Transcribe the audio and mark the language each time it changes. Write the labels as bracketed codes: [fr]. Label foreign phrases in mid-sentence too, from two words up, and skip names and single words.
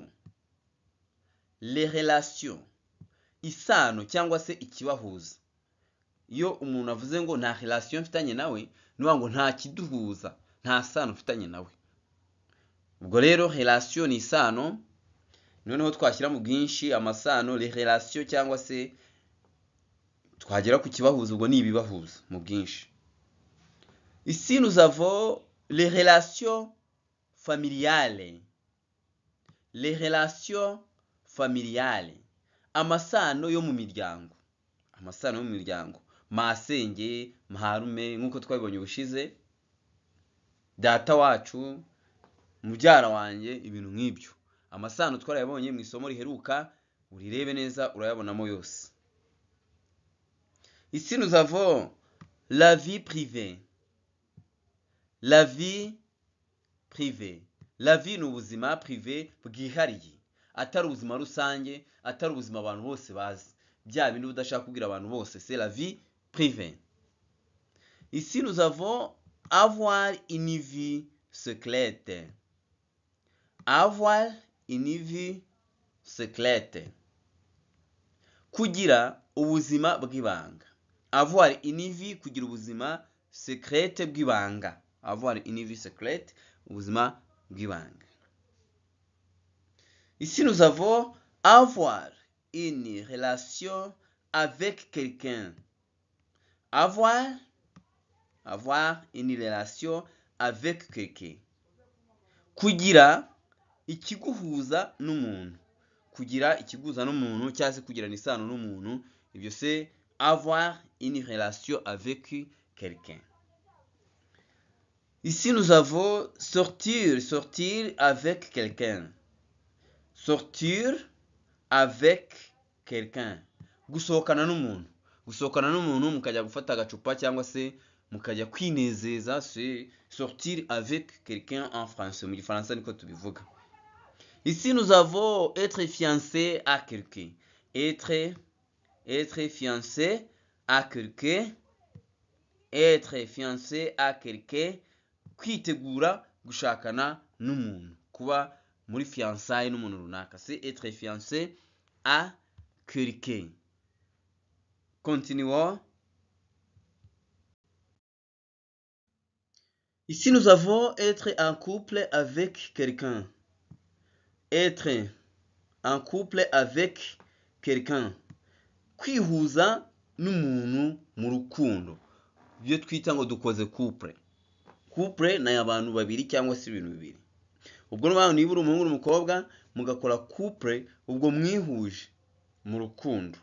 [fr] Les relations. [rw] Isano cyangwa se ikibahuza. Iyo umuntu avuze ngo nta relation mfitanye nawe, nuvuga ngo nta kiduhuza, nta sano mfitanye nawe. Ubwo rero relation ni isano, noneho twashyira mu bwinshi amasano, [fr] les relations [rw] cyangwa se twagera ku kibahuza, ubwo ni ibibahuza mu bwinshi. [fr] Ici nous avons les relations familiales. Les relations familiales. [rw] Amasano yo mu miryango. Amasano yo mu miryango. Masenge, maharume, nkuko twabibonye ubushize. Data wacu, mubyara wanjye, ibintu nk'ibyo. Amasano twarayabonye mu isomo riheruka, urirebe neza urayabonamo yose. [fr] Ici nous avons la vie privée. La vie privée. La vie [rw] ni ubuzima privé bwihariye, atari ubuzima rusange, atari ubuzima abantu bose bazi, bya bintu udashaka kubwira abantu bose. [fr] C'est la vie privée. Ici nous avons avoir une vie secrète. Avoir une vie secrète, [rw] kugira ubuzima bw'ibanga. [fr] Avoir une vie, [rw] kugira ubuzima secrète bw'ibanga. [fr] Avoir une vie secrète, [rw] ubuzima bw'ibanga. [fr] Ici nous avons avoir une relation avec quelqu'un. Avoir une relation avec quelqu'un, [rw] kugira ikiguhuza n'umuntu. Kugira ikiguhuza n'umuntu cyangwa se kugirana isano n'umuntu, ibyo [fr] c'est avoir une relation avec quelqu'un. Ici nous avons sortir, sortir avec quelqu'un. Sortir avec quelqu'un, [rw] gusohokana n'umuntu. Gusohokana n'umuntu mukajya gufata agacupa cyangwa se mukajya kwinezeza, [fr] c'est sortir avec quelqu'un en français. [rw] Mu gifaransa niko tubivuga. [fr] Ici nous avons être fiancé à quelqu'un. Être fiancé à quelqu'un. Être fiancé à quelqu'un, [rw] kwitegura gushakana n'umuntu, kuba muri fiançailles n'umuntu runaka. [fr] C'est être fiancé à quelqu'un. Continuons. Ici nous avons être en couple avec quelqu'un. Être en couple avec quelqu'un, [rw] kwihuza n'umuntu mu rukundo, byo twita ngo dukoze couple. Couple ni abantu babiri cyangwa se ibintu bibiri. Ubwo n'abantu niba uri umuhungu n'umukobwa mugakora couple, ubwo mwihuje mu rukundo.